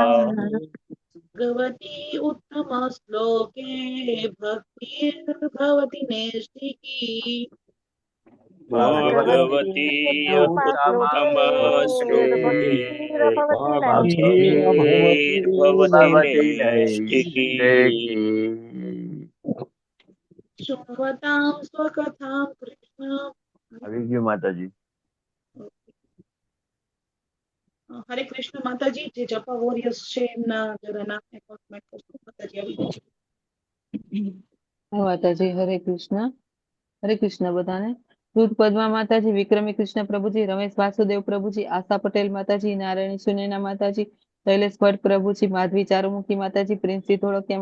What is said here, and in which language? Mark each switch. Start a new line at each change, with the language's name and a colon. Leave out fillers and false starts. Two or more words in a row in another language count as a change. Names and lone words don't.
Sanskrit: भगवती उत्तमश्लोके भक्तिर्भवति नैष्टिकी भगवती उत्तमश्लोके भक्तिर्भवति नैष्टिकी शृण्वतां स्वकथां कृष्ण।
Gujarati: આવી ગયું માતાજી. હરે કૃષ્ણ માતાજી. જે જપા વોરિયર્સ છે એમના જરા નામને કોમેન્ટ કરજો. માતાજી આવી ગઈ છે. માતાજી હરે કૃષ્ણ બધાને. દૂધ પદ્મા માતાજી, વિક્રમી કૃષ્ણ પ્રભુજી, રમેશ વાસુદેવ પ્રભુજી, આશા પટેલ માતાજી, નારાયણી સુનૈના માતાજી, શૈલેષ ભટ્ટ પ્રભુજી, માધવી ચારુમુખી માતાજી, પ્રિન્સી ધોળકિયા